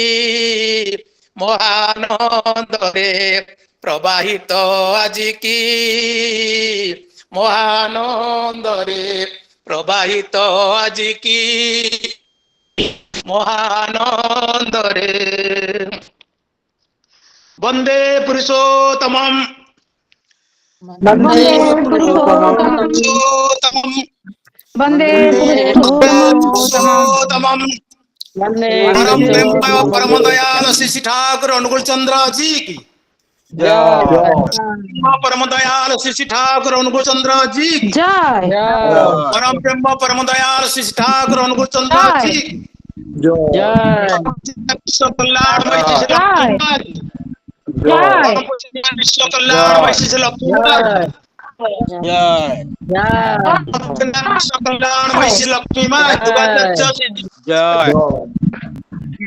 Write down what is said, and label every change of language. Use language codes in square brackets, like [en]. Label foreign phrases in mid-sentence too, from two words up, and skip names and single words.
[or] ମହାନନ୍ଦରେ ପ୍ରବାହିତ ଆଜିକି ମହାନନ୍ଦରେ ପ୍ରବାହିତ ଆଜିକି ମହାନନ୍ଦରେ [sa] ବନ୍ଦେ ପୁରୁଷୋତ୍ତମମ୍ ବନ୍ଦେ ପୁରୁଷୋତ୍ତମମ୍ ବନ୍ଦେ [hi] पुरुषोत्तमम् परम प्रेममय परम दयाल श्री ठाकुर अनुकूल चंद्र जी की परम दयाल श्री ठाकुर अनुकूल चंद्र जी की जय परम प्रेम परम दयाल श्री ठाकुर अनुकूल चंद्र जी की विश्व कल्याणमय श्री लक्ष्मी विश्व कल्याणमय श्री लक्ष्मी विश्व कल्याणमय श्री लक्ष्मी